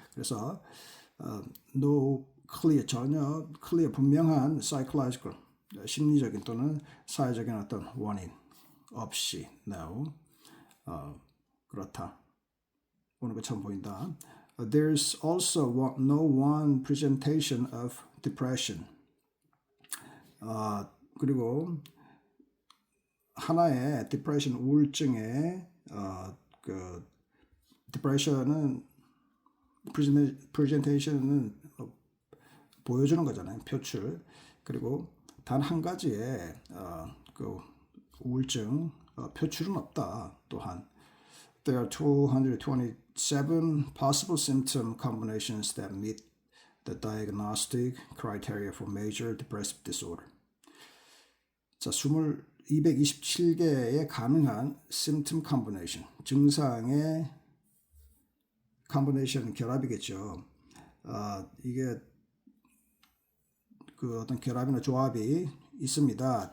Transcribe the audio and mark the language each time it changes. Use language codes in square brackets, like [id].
[ko] 그래서 [en] no clear [ko] 전혀 clear 분명한 [en] psychological [ko] 심리적인 또는 사회적인 어떤 원인 없이 no 그렇다 오는 것처럼 보인다. [en] There's also no one presentation of depression. [ko] 그리고 하나의 depression 우울증의 그 depression은 presentation은 보여주는 거잖아요. 표출. 그리고 단 한 가지의 그 우울증 표출은 없다. [en] 또한 there are 227 possible symptom combinations that meet the diagnostic criteria for major depressive disorder. [ko] 자, 227개의 가능한 [en] symptom combination, [ko] 증상의 combination 결합이겠죠. 이게 그 어떤 결합이나 조합이 있습니다.